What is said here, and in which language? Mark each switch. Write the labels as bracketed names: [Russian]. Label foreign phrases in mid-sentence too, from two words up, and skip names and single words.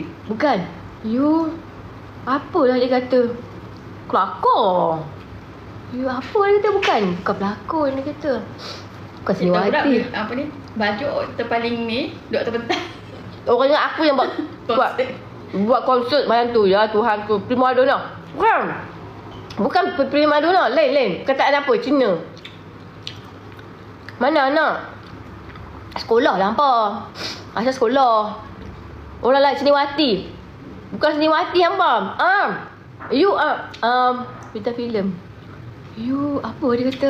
[Malay] Bukan. You apalah dia kata? Kelakar. You apa dia kata? Bukan pelakon dia kata. Bukan seniwati. Apa ni? Baju terpaling ni duduk terpentas. Orangnya aku yang buat konsert macam tu. Ya Tuhan tu. [Italian] Prima donna. [Malay] Bukan [Italian] prima donna. [Malay] Lain. Kataan apa? Cina. Mana anak? Sekolah lah hampa. Asal sekolah. Orang lain seniwati. Bukan seniwati hampa. You bintang filem. You apa dia kata?